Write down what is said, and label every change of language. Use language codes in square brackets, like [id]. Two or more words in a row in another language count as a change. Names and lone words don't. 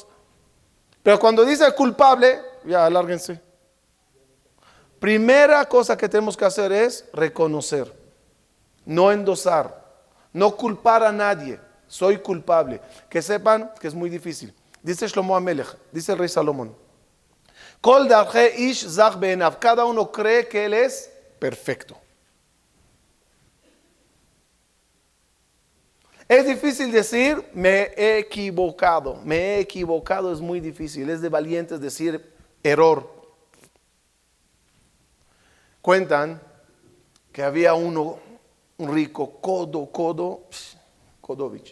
[es] Pero cuando dice culpable, ya, lárguense. Primera cosa que tenemos que hacer es reconocer, no endosar, no culpar a nadie. Soy culpable. Que sepan que es muy difícil. Dice Shlomo Amelech, dice el rey Salomón, [he] כל דרכי איש זך בעיניו. [es] Cada uno cree que él es perfecto. Es difícil decir, me he equivocado. Me he equivocado es muy difícil. Es de valientes decir error. Cuentan que había un rico, Kodovich.